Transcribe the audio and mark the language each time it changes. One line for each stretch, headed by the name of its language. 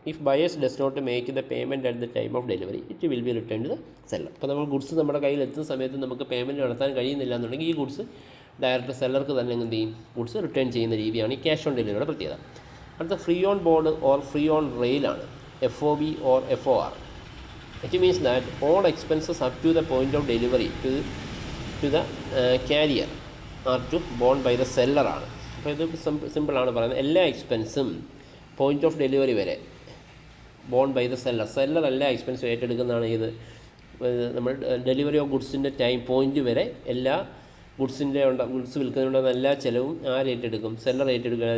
English: If buyers does not make the payment at the time of delivery it will be return to the seller.
Malayalam: അപ്പോൾ നമ്മൾ goods നമ്മുടെ കയ്യിൽ എത്തുന്ന സമയത്ത് നമുക്ക് പേയ്മെൻറ്റ് നടത്താൻ കഴിയുന്നില്ല എന്നുണ്ടെങ്കിൽ ഈ ഗുഡ്സ് ഡയറക്റ്റ് സെല്ലർക്ക് തന്നെ എന്ത് ചെയ്യും, ഗുഡ്സ് റിട്ടേൺ ചെയ്യുന്ന രീതിയാണ് ഈ ക്യാഷ് ഓൺ ഡെലിവറിയുടെ പ്രത്യേകത. അടുത്ത free on board or free on റെയിലാണ്.
English: FOB or FOR. It means that all expenses up to the point of delivery to the carrier are to borne by the seller
Malayalam: ആണ്. അപ്പോൾ ഇത് സിമ്പിളാണ് പറയുന്നത്. എല്ലാ എക്സ്പെൻസും point of delivery വരെ
English: borne by the seller
Malayalam: എല്ലാ എക്സ്പെൻസും ഏറ്റെടുക്കുന്നതാണ്. ഇത് നമ്മൾ ഡെലിവറി ഓഫ് ഗുഡ്സിൻ്റെ ടൈം പോയിൻ്റ് വരെ എല്ലാ ഗുഡ്സ് വിൽക്കുന്നുണ്ടെന്ന എല്ലാ ചിലവും ആര് ഏറ്റെടുക്കും, സെല്ലർ ഏറ്റെടുക്കുക.